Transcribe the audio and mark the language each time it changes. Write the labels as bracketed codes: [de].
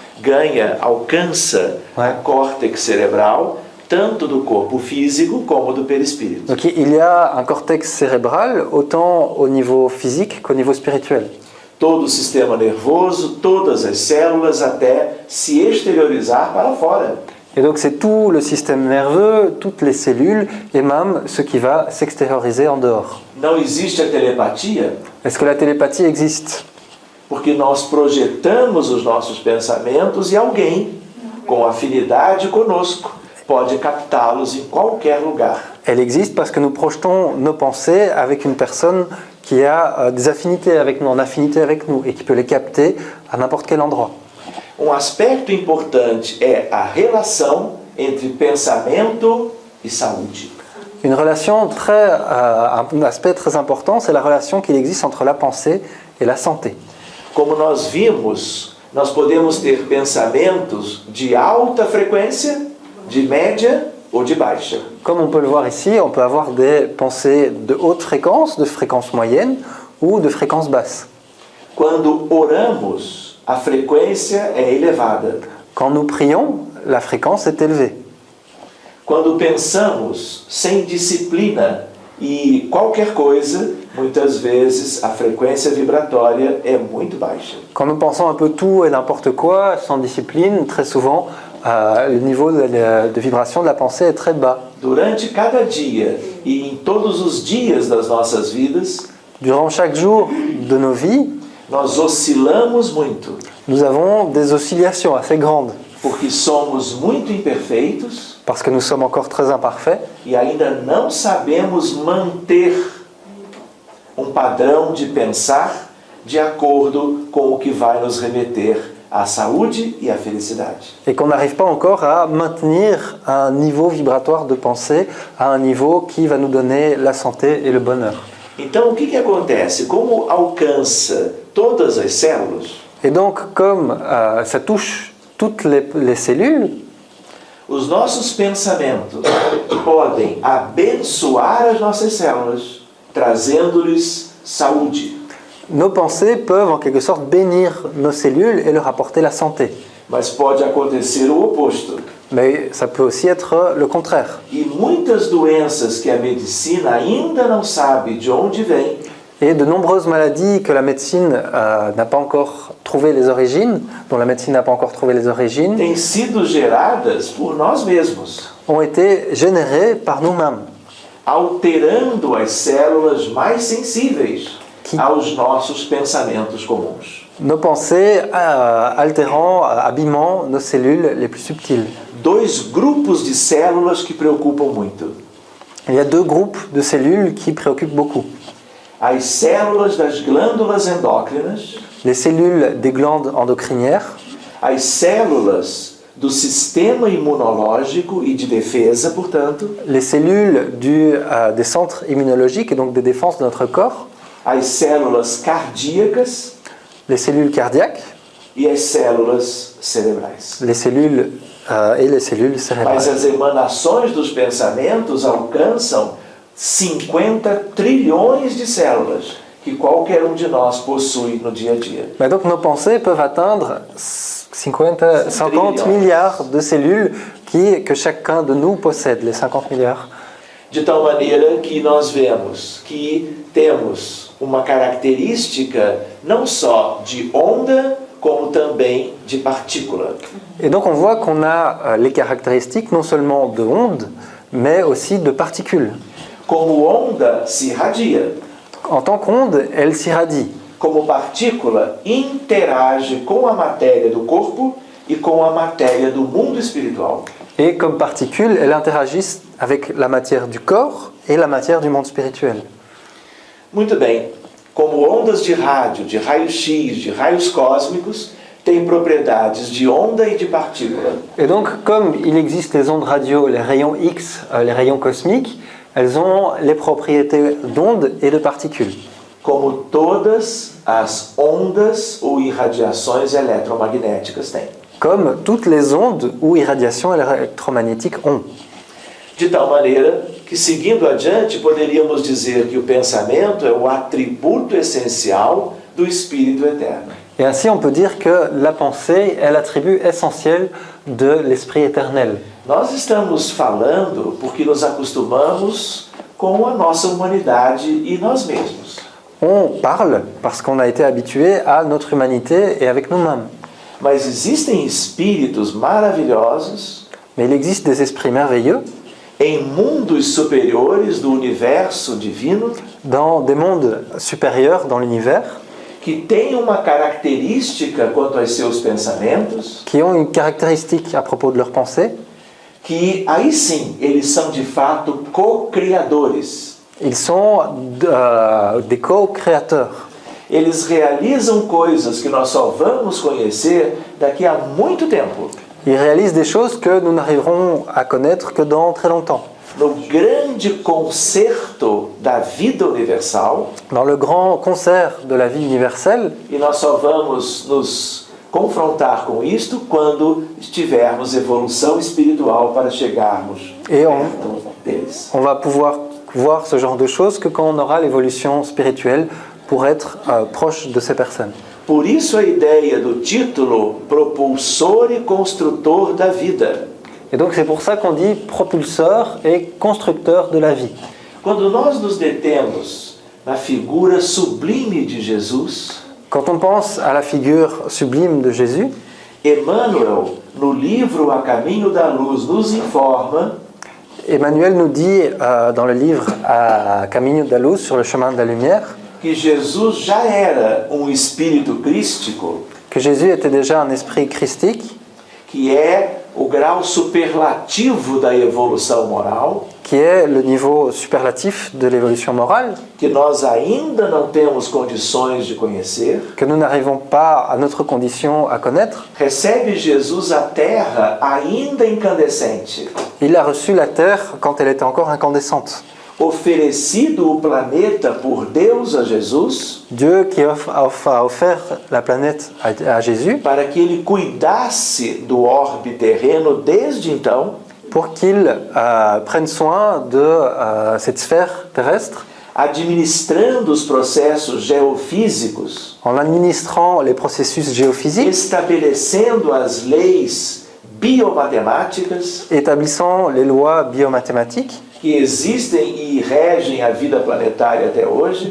[pt] Ganha, alcança a córtex cerebral tanto do corpo físico como do perispírito. [fr] Donc il y a un cortex cérébral autant au niveau physique qu'au niveau spirituel. [pt] Todo o sistema nervoso, todas as células até se exteriorizar para fora. [fr] Et donc c'est tout le système nerveux, toutes les cellules et même ce qui va s'extérioriser en dehors. [pt] Não existe a telepatia [fr] Est-ce que la télépathie existe? [pt] porque nós projetamos os nossos pensamentos e alguém com afinidade conosco pode captá-los em qualquer lugar. [fr] Elle existe parce que nous projetons nos pensées avec une personne qui a des affinités avec nous, en affinité avec nous et qui peut les capter à n'importe quel endroit. [pt] Um aspecto importante é a relação entre pensamento e saúde. [fr] Une relation un aspect très important, c'est la relation qu'il existe entre la pensée et la santé. [pt] Como nós vimos, nós podemos ter pensamentos de alta frequência, de média ou de baixa. [fr] Comme on peut le voir ici, on peut avoir des pensées de haute fréquence, de fréquence moyenne ou de fréquence basse. [pt] Quando oramos, a frequência é elevada. [fr] Quand nous prions, la fréquence est élevée. [pt] Quando pensamos sem disciplina e qualquer coisa, muitas vezes a frequência vibratória é muito baixa. [fr] Quand nous pensons un peu tout et n'importe quoi, sans discipline, très souvent, le niveau de vibration de la pensée est très bas. [pt] Durante cada dia e em todos os dias das nossas vidas, [fr] Durant chaque jour de nos vies, [pt] nós oscilamos muito, [fr] nous avons des oscillations assez grandes, [pt] porque somos muito imperfeitos [fr] parce que nous sommes encore très imparfaits [pt] e ainda não sabemos manter um padrão de pensar de acordo com o que vai nos remeter a saúde e a felicidade. [fr] Et qu'on n'arrive pas encore à maintenir un niveau vibratoire de pensée à un niveau qui va nous donner la santé et le bonheur. [pt] Então, o que acontece? Como alcança todas as células, [fr] Et donc, comme ça touche toutes les cellules, [pt] os nossos pensamentos podem abençoar as nossas células, trazendo-lhes saúde. [fr] nos pensées peuvent en quelque sorte bénir nos cellules et leur apporter la santé. [pt] Mas pode acontecer o oposto. [fr] Mais ça peut aussi être le contraire. [pt] E muitas doenças que a medicina ainda não sabe de onde vêm, [fr] Et de nombreuses maladies que la médecine n'a pas encore trouvé les origines, dont la médecine n'a pas encore trouvé les origines, [pt] têm sido geradas por nós mesmos, [fr] ont été générées par nous-mêmes, [pt] alterando as células mais sensíveis aos nossos pensamentos comuns. [fr] nos pensées altérant, abîmant nos cellules les plus subtiles. [pt] Dois grupos de células que preocupam muito. [fr] Il y a deux groupes de cellules qui préoccupent beaucoup. [pt] As células das glândulas endócrinas, [fr] Les cellules des glandes endocrinières, [pt] as células do sistema imunológico e de defesa, portanto, [fr] les cellules des centres immunologiques et donc des défenses de notre corps, [pt] as células cardíacas [fr] les cellules cardiaques, [pt] e as células cerebrais. [fr] les cellules et les cellules [pt] Mas [fr] cérébrales. [pt] as emanações dos pensamentos alcançam 50 trilhões de células que qualquer de nós possui no dia a dia. [fr] Mais donc nos pensées peuvent atteindre 50 milliards de cellules que chacun de nous possède, les 50 milliards. [pt] De tal maneira que nós vemos que temos uma característica não só de onda, como também de partícula. [fr] Et donc on voit qu'on a les caractéristiques non seulement de ondes, mais aussi de particules. [pt] Como onda se irradia, [fr] En tant qu'onde, elle s'irradie. [pt] como partícula interage com a matéria do corpo e com a matéria do mundo espiritual. [fr] Et comme particule, elle interagit avec la matière du corps et la matière du monde spirituel. [pt] Muito bem, como ondas de rádio, de raio-x, de raios cósmicos, têm propriedades de onda e de partícula. [fr] Et donc, comme il existe les ondes radio, les rayons X, les rayons cosmiques, elles ont les propriétés d'ondes et de particules. [pt] Como todas as ondas ou irradiações eletromagnéticas têm. [fr] Comme toutes les ondes ou irradiations électromagnétiques ont. [pt] De tal maneira que, seguindo adiante, poderíamos dizer que o pensamento é o atributo essencial do Espírito Eterno. [fr] Et ainsi, on peut dire que la pensée est l'attribut essentiel de l'esprit éternel. [pt] Nós estamos falando porque nos acostumamos com a nossa humanidade e nós mesmos. [fr] On parle parce qu'on a été habitué à notre humanité et avec nous-mêmes. [pt] Mas existem espíritos maravilhosos [fr] Mais il existe des esprits merveilleux [pt] em mundos superiores do universo divino [fr] dans des mondes supérieurs dans l'univers [pt] que têm uma característica quanto aos seus pensamentos, [fr] qui ont une caractéristique à propos de leurs pensées. [pt] que aí sim eles são de fato co-criadores. [fr] Ils sont des co-créateurs. [pt] Eles realizam coisas que nós só vamos conhecer daqui a muito tempo. [fr] Ils réalisent des choses que nous n'arriverons à connaître que dans très longtemps. [pt] No grande concerto da vida universal, [fr] Dans le grand concert de la vie universelle, [pt] e nós só vamos nos confrontar com isto quando tivermos evolução espiritual para chegarmos perto deles. [fr] on va pouvoir voir ce genre de choses que quand on aura l'évolution spirituelle pour être proche de ces personnes. [pt] Por isso a ideia do título propulsor e construtor da vida. [fr] Et donc c'est pour ça qu'on dit propulseur et constructeur de la vie. [pt] Quando nós nos detemos na figura sublime de Jesus, [fr] Quand on pense à la figure sublime de Jésus, [pt] Emmanuel, no livro A Caminho da Luz, nos informa [fr] Emmanuel nous dit dans le livre à Caminho da Luz, sur le chemin de la lumière, [pt] que Jesus já era espírito crístico, [fr] que Jésus était déjà un esprit christique, [pt] que é o grau superlativo da evolução moral, [fr] qui est le niveau superlatif de l'évolution morale, [pt] que nós ainda não temos condições de conhecer, [fr] que nous n'arrivons pas à notre condition à connaître. [pt] recebe Jesus a terra ainda incandescente, [fr] Il a reçu la terre quand elle était encore incandescente. [pt] oferecido o planeta por Deus a Jesus, [fr] Dieu qui a offert la planète à Jésus [pt] para que ele cuidasse do orbe terreno desde então, [fr] pour qu'il prenne soin de cette sphère terrestre [pt] administrando os processos geofísicos, [fr] en administrant les processus géophysiques, [pt] estabelecendo as leis biomatemáticas [fr] établissant les lois biomathématiques [pt] que existem e regem a vida planetária até hoje,